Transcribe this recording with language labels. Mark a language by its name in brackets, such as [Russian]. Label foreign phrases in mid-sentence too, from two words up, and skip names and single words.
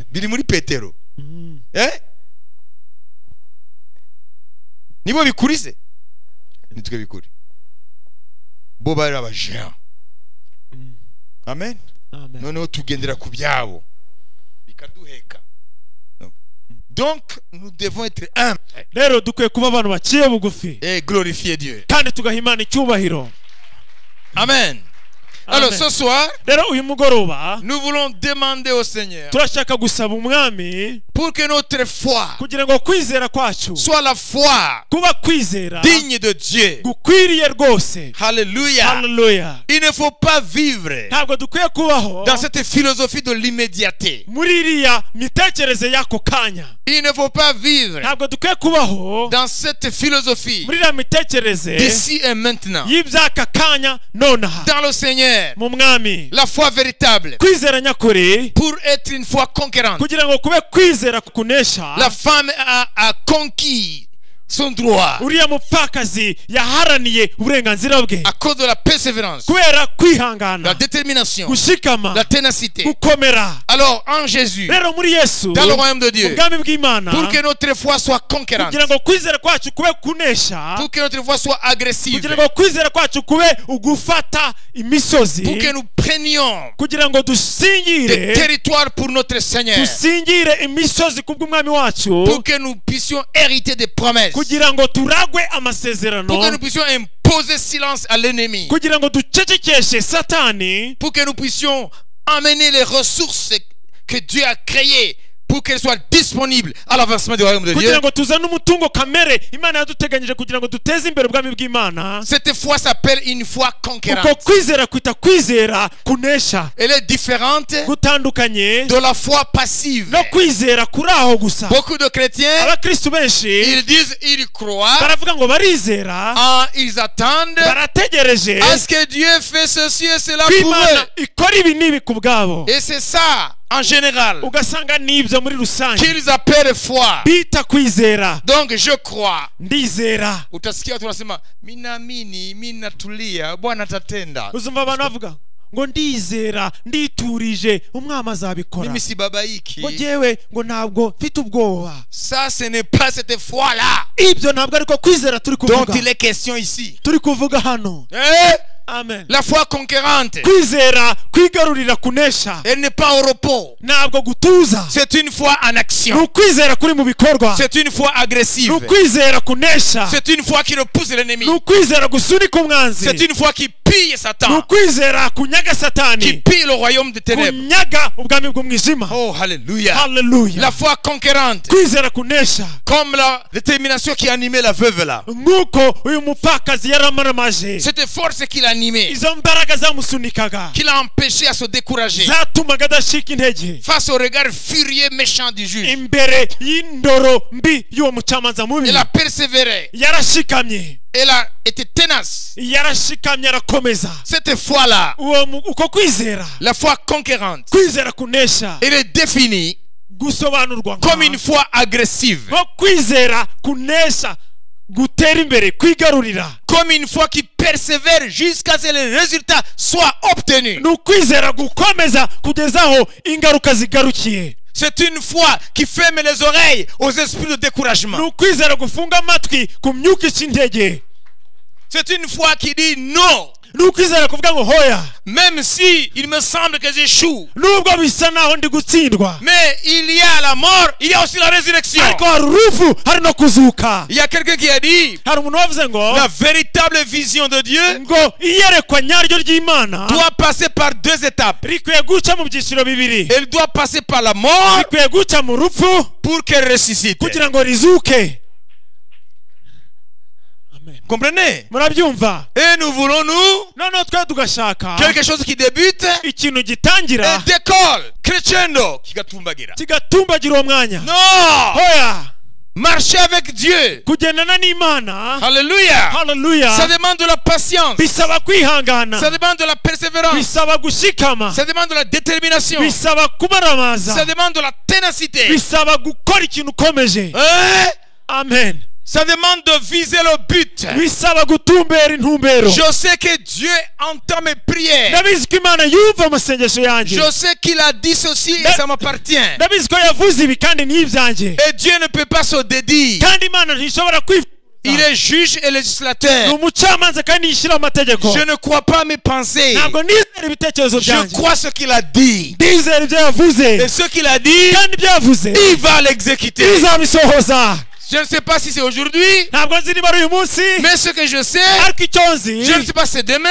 [Kinyarwanda] biri muri Petero. Nibo bikurize nitwe bikuri, bo bari abajean. Amen. Amen. Noneho tugendera ku byabo bikaduheka. [French] Donc nous devons être humbles [Kinyarwanda] rero dukwiye kuba abantu baciye bugufi [French] et glorifier Dieu. [Kinyarwanda] kandi tugaha Imana icyubahiro. [French] Amen. Alors [Kinyarwanda] Amen. [French] ce soir, [Kinyarwanda] rero uyu mugoroba [French] nous voulons demander au Seigneur [Kinyarwanda] turashaka gusaba umwami [French] pour que notre foi [Kinyarwanda] kugira ngo kwizera kwacu [French] soit la foi [Kinyarwanda] kuba kwizera [French] digne de Dieu. [Kinyarwanda] gukwiriye rwose. [French] Alléluia. [Kinyarwanda] haleluya. [French] Il ne faut pas vivre [Kinyarwanda] ntabwo dukwiye kubaho [French] dans cette philosophie de l'immédiateté. [Kinyarwanda] muri iriya mitekerereze y'ako kanya. [French] Il ne faut pas vivre [Kinyarwanda] ntabwo dukwiye kubaho [French] dans cette philosophie [Kinyarwanda] muri iriya mitekerereze [French] d'ici et maintenant. [Kinyarwanda] y'iby'aka kanya nonaha. [French] Dans le Seigneur, [Kinyarwanda] mu mwami [French] la foi véritable, [Kinyarwanda] kwizera nyakuri [French] pour être une foi conquérante. [Kinyarwanda] kugira ngo kube kwizera kunesha. [French] La femme a conquis son droit [Kinyarwanda] uriya mupfakazi yaharaniye uburenganzira bwe [French] à cause de la persévérance, [Kinyarwanda] kubera [French] la [Kinyarwanda] kwihangana, [French] détermination, [Kinyarwanda] gushikama, [French] la ténacité. [Kinyarwanda] gukomera. [French] Alors en Jésus, [Kinyarwanda] rero muri yesu [French] dans le royaume de Dieu, [Kinyarwanda] ubwami bw'Imana [French] pour que notre foi soit conquérante, [Kinyarwanda] kugira ngo kwizera kwacu kube kunesha, [French] pour que notre foi soit agressive, [Kinyarwanda] kugira ngo kwizera kwacu kube ugufata imisozi, [French] pour que nous prenions [Kinyarwanda] kugira ngo [French] des [Kinyarwanda] dusingire [French] territoires pour notre Seigneur, [Kinyarwanda] dusingire imisozi kubw'umwami wacu, [French] pour que nous puissions hériter des promesses, [Kinyarwanda] kugira ngo turagwe [French] pour que [Kinyarwanda] amasezerano, [French] nous puissions imposer silence à l'ennemi, [Kinyarwanda] kugira ngo ducecekeshe satani, [French] pour que nous puissions amener les ressources que Dieu a créées pour qu'elles soient disponibles à l'avancement du royaume de Dieu. [Kinyarwanda] kugira ngo tuzane umutungo kamere Imana yaduteganyije kugira ngo duteze imbere ubwami bw'Imana. [French] Cette foi s'appelle une foi [Kinyarwanda] uko [French] conquérante. [Kinyarwanda] kwizera kwita kwizera kunesha [French] Elle est différente [Kinyarwanda] gutandukanye [French] de la foi passive. [Kinyarwanda] no kwizera kuri aho gusa. [French] Beaucoup de chrétiens, [Kinyarwanda] abakristu benshi [French] ils disent, ils croient, [Kinyarwanda] baravuga ngo barizera, [French] ils attendent [Kinyarwanda] barategereje [French] à ce que Dieu fait ceci et cela [Kinyarwanda] ko [French] pour [Kinyarwanda] Imana [French] eux. [Kinyarwanda] ikora ibi n'ibi ku bwabo, [French] Et c'est ça, en général, [Kinyarwanda] ugasanga n'ibyo muri rusange [French] qu'ils appellent foi. [Kinyarwanda] bita kwizera. [French] Donc je crois. [Kinyarwanda] Ndizera. [Swahili] Utasikia tunasema minamini minatulia Bwana atatenda. [Kinyarwanda] uzumva abantu bavuga ngo ndizera nditurije umwami azabikora, [Swahili] Mimi si babaiki. [Kinyarwanda] ngo jewe ngo ntabwo mfite ubwoba. [French] Ça ce n'est pas cette foi là [Kinyarwanda] ibyo ntabwo ariko kwizera turi [French] dont [Kinyarwanda] kuvuga, [French] il est question ici. [Kinyarwanda] turi kuvuga hano. Eh? Amen. [French] La foi conquérante, [Kinyarwanda] kwizera kwigarurira kunesha [French] elle n'est pas au repos. [Kinyarwanda] ntabwo gutuza, [French] C'est une foi en [Kinyarwanda] ni [French] action. [Kinyarwanda] ukwizera kuri mu bikorwa, [French] C'est une foi [Kinyarwanda] ni [French] agressive. [Kinyarwanda] ukwizera kunesha, [French] C'est une foi qui repousse l'ennemi. [Kinyarwanda] ni ukwizera gusunika umwanzi, [French] C'est une foi qui pille [Kinyarwanda] ni [French] Satan, [Kinyarwanda] ukwizera kunyaga [French] qui [Kinyarwanda] satani, [French] pille le royaume des ténèbres. [Kinyarwanda] kunyaga ubwami bw'umwijima. [French] Oh, alléluia. [Kinyarwanda] haleluya. [French] La foi conquérante, [Kinyarwanda] kwizera kunesha [French] comme la détermination qui animait la veuve là. [Kinyarwanda] nk'uko uyu mupfakazi yaramaramaje, [French] Cette force qui l'animait, [Kinyarwanda] izo mbaraga zamusunikaga [French] qui l'a empêché à se décourager [Kinyarwanda] zatumaga adashika intege [French] face au regard furieux méchant du juge. [Kinyarwanda] imbere y'indoro mbi y'uwo mucamanza mubi. [French] Elle a persévéré. [Kinyarwanda] yarashikamye, [French] Elle a été tenace. [Kinyarwanda] yarashikamye arakomeza. [French] Cette foi-là, [Kinyarwanda] uko kwizera, [French] la foi conquérante, [Kinyarwanda] kwizera kunesha [French] elle est définie [Kinyarwanda] gusobanurwa [French] comme une foi agressive, [Kinyarwanda] nko kwizera kunesha gutera imbere, kwigarurira. [French] comme une foi qui persévère jusqu'à ce que les résultats soient obtenus. [Kinyarwanda] ni ukwizera gukomeza kugeza aho ingaruka zigarukiye. [French] C'est une foi qui ferme les oreilles aux esprits de découragement. [Kinyarwanda] ni ukwizera gufunga amatwi ku myuka ica intege. [French] C'est une foi qui dit non. [Kinyarwanda] ni ukwizera kuvuga ngo hoya, [French] Même si il me semble que j'échoue. [Kinyarwanda] nubwo bisa naho ndi gutsindwa, [French] Mais il y a la mort, il y a aussi la résurrection. [Kinyarwanda] ariko hari urupfu, hari no kuzuka. [French] Il y a quelqu'un qui a dit [Kinyarwanda] hari umuntu wavuze ngo [French] la véritable vision de Dieu [Kinyarwanda] ngo iyerekwa nyaryo ry'Imana [French] doit passer par deux étapes. [Kinyarwanda] rikwiye guca mu byiciro bibiri. [French] Elle doit passer par la mort [Kinyarwanda] rikwiye guca mu rupfu [French] pour qu'elle ressuscite. [Kinyarwanda] kugira ngo rizuke. [French] Comprenez? [Kinyarwanda] Murabyumva? [French] Et nous voulons [Kinyarwanda] noneho twe tugashaka [French] quelque chose qui débute [Kinyarwanda] ikintu gitangira [French] et décolle. Crescendo. [Kinyarwanda] Kigatumbagira. kigatumbagira uwo mwanya. [French] Non! [Kinyarwanda] Hoya, [French] Marcher avec Dieu. [Kinyarwanda] kugendana n'Imana, [French] Alléluia. [Kinyarwanda] haleluya, [French] Ça demande de la patience. [Kinyarwanda] bisaba kwihangana, [French] Ça demande de la persévérance. [Kinyarwanda] bisaba gushikama, [French] Ça demande de la détermination. [Kinyarwanda] bisaba kumaramaza, [French] Ça demande de la ténacité. [Kinyarwanda] bisaba gukora ikintu ukomeje. Hein? Amen. [French] Ça demande de viser le but. [Kinyarwanda] bisaba gutumbera intumbero. [French] Je sais que Dieu entend mes prières. [Kinyarwanda] ndabizi ko Imana yumva amasengesho yanjye. [French] Je sais qu'il a dit ceci et ça m'appartient. [Kinyarwanda] ndabizi ko yavuze ibi kandi ni ibyanjye. [French] Et Dieu ne peut pas se dédire. [Kinyarwanda] kandi Imana ntishobora kwifuza. [French] Il est juge et [Kinyarwanda] ni [French] législateur. [Kinyarwanda] umucamanza kandi yishyira amategeko. [French] Je ne crois pas mes pensées. [Kinyarwanda] ntabwo nizera ibitekerezo [French] Je [Kinyarwanda] byanjye. [French] crois ce qu'il a dit. [Kinyarwanda] ndizera ibyo yavuze, [French] Et ce qu'il a dit, [Kinyarwanda] kandi ibyo yavuze [French] il va l'exécuter. [Kinyarwanda] bizabisohoza. [French] Je ne sais pas si c'est aujourd'hui, [Kinyarwanda] ntabwo nzi niba ari uyu munsi, [French] mais ce que je sais, [Kinyarwanda] ariko icyo nzi, [French] je ne sais pas si c'est demain,